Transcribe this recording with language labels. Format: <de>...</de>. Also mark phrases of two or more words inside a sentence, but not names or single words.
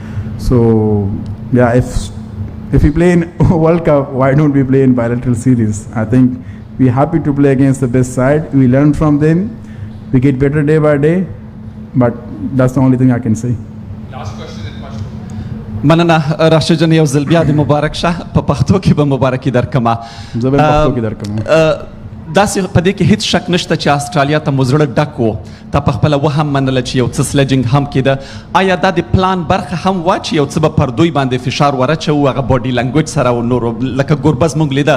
<en>So yeah, if we play in World Cup, why don't we play in bilateral series? I think we're happy to play against the best side. We learn from them. We get better day by day. But that's the only thing I can say. Last question and question.</en> <ps>مننه راشد جان یو ځل بیا د مبارک شه په پښتو کې به مبارکي درکما زه به پښتو کې درکم. داسې په دې کې هیڅ شک نشته چې استرالیا ته مو زړه ډک و، تا په خپله وهم منله چې یو څه سلجینګ هم کېده. آیا دا د پلان برخه هم وه چې یو څه به پر دوی باندې فشار ورچوو، هغه</ps> <en>body language</en> <ps>سره او نورو لکه ګوربز موږ لیده؟</ps>